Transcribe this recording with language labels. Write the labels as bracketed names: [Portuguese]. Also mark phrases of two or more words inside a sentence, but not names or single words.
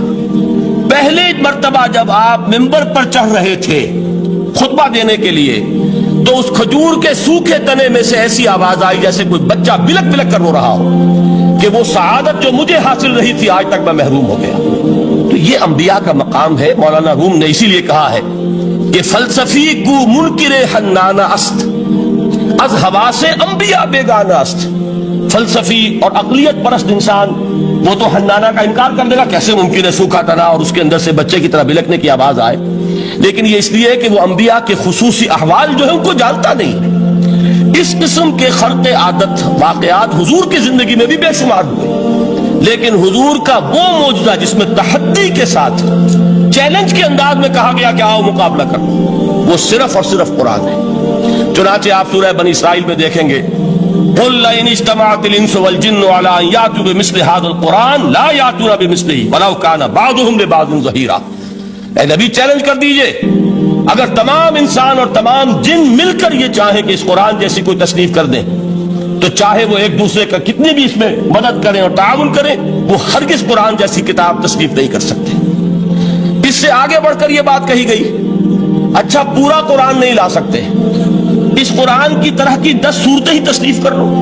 [Urdu] پہلے مرتبہ جب آپ ممبر پر چڑھ رہے تھے خطبہ دینے کے لیے, تو اس کھجور کے سوکھے تنے میں سے ایسی آواز آئی جیسے کوئی بچہ بلک بلک کر رو رہا ہو کہ وہ سعادت جو مجھے حاصل رہی تھی آج تک میں محروم ہو گیا. تو یہ انبیاء کا مقام ہے. مولانا روم نے اسی لیے کہا ہے کہ [Persian] فلسفی گو منکر حنانہ است, از حواس انبیاء بیگانہ است. [Urdu] فلسفی اور عقلیت پرست انسان وہ تو حنانہ کا انکار کر دے گا, کیسے ممکن ہے سوکھا تنا اور اس کے اندر سے بچے کی طرح بلکنے کی آواز آئے. لیکن یہ اس لیے کہ وہ انبیاء کے خصوصی احوال جو ہے ان کو جانتا نہیں. اس قسم کے خرق عادت واقعات حضور کی زندگی میں بھی بے شمار ہوئے, لیکن حضور کا وہ معجزہ جس میں تحدی کے ساتھ چیلنج کے انداز میں کہا گیا کہ آؤ مقابلہ کرو, وہ صرف اور صرف قرآن ہے. چنانچہ آپ سورہ بنی اسرائیل میں دیکھیں گے, [Arabic] قُلْ لَئِنِ اجْتَمَعَتِ الْإِنسُ وَالْجِنُّ عَلَىٰ أَن يَأْتُوا بِمِثْلِ هَٰذَا الْقُرْآنِ لَا يَأْتُونَ بِمِثْلِهِ وَلَوْ كَانَ بَعْضُهُمْ لِبَعْضٍ ظَهِيرًا. [Urdu] اے نبی چیلنج کر دیجئے, اگر تمام انسان اور تمام جن مل کر یہ چاہیں کہ اس قرآن جیسی کوئی تصنیف کر دیں, تو چاہے وہ ایک دوسرے کا کتنی بھی اس میں مدد کریں اور تعاون کریں, وہ ہرگز قرآن جیسی کتاب تصنیف نہیں کر سکتے. اس سے آگے بڑھ کر یہ بات کہی گئی, اچھا پورا قرآن نہیں لا سکتے, اس قرآن کی طرح کی 10 صورتیں ہی تصنیف کر لو.